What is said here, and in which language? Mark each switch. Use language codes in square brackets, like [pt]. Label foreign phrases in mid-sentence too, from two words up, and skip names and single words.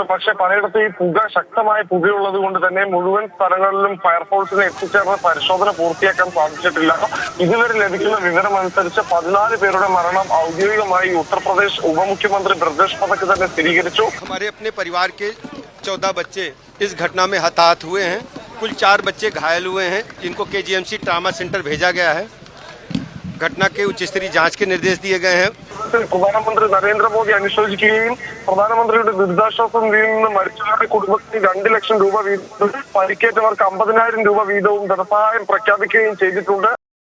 [ml] പക്ഷെ പലയിടത്തും ഈ പുക ശക്തമായ പുകയുള്ളത് കൊണ്ട് തന്നെ മുഴുവൻ സ്ഥലങ്ങളിലും ഫയർഫോഴ്സിനെ എത്തിച്ചേർന്ന് പരിശോധന പൂർത്തിയാക്കാൻ സാധിച്ചിട്ടില്ല. ഇതുവരെ ലഭിക്കുന്ന വിവരം അനുസരിച്ച് 14 പേരുടെ മരണം ഔദ്യോഗികമായി ഉത്തർപ്രദേശ് ഉപമുഖ്യമന്ത്രി ബ്രിജേഷ് പഥക് തന്നെ സ്ഥിരീകരിച്ചു. [hi] हमारे अपने परिवार के 14 बच्चे इस घटना में हताहत हुए हैं. कुल 4 बच्चे घायल हुए हैं जिनको KGMC ट्रामा सेंटर भेजा गया है. घटना के उच्च स्तरीय जांच के निर्देश दिए गए हैं. [ml] പ്രധാനമന്ത്രി നരേന്ദ്രമോദി അനുശോചിക്കുകയും പ്രധാനമന്ത്രിയുടെ ദുരിതാശ്വാസ നിധിയിൽ നിന്ന് മരിച്ചവരുടെ കുടുംബത്തിന് 2 ലക്ഷം രൂപ വീതവും പരിക്കേറ്റവർക്ക് 50,000 രൂപ വീതവും ധനസഹായം പ്രഖ്യാപിക്കുകയും ചെയ്തിട്ടുണ്ട്.